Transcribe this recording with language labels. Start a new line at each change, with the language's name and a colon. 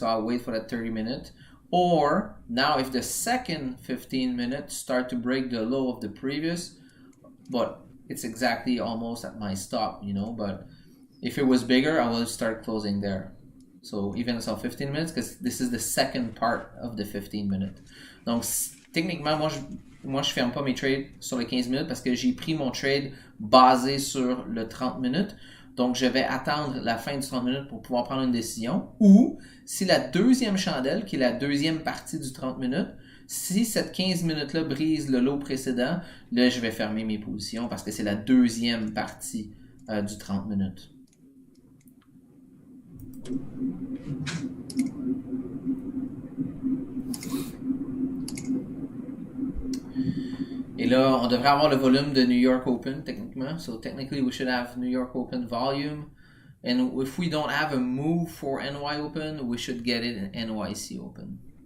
English: So I'll wait for that 30 minute. Or now if the second 15 minutes start to break the low of the previous, but it's exactly almost at my stop, you know, but if it was bigger, I will start closing there. So even so 15 minutes, because this is the second part of the 15 minutes.
French: Donc techniquement, moi je ferme pas mes trades sur les 15 minutes parce que j'ai pris mon trade basé sur le 30 minutes. Donc je vais attendre la fin du 30 minutes pour pouvoir prendre une décision. Ou si la deuxième chandelle, qui est la deuxième partie du 30 minutes, si cette 15 minutes-là brise le lot précédent, là je vais fermer mes positions parce que c'est la deuxième partie du 30 minutes. Et là, on devrait avoir le volume de New York Open, techniquement.
English: So technically, we should have New York Open volume. And if we don't have a move for NY Open, we should get it in NYC Open.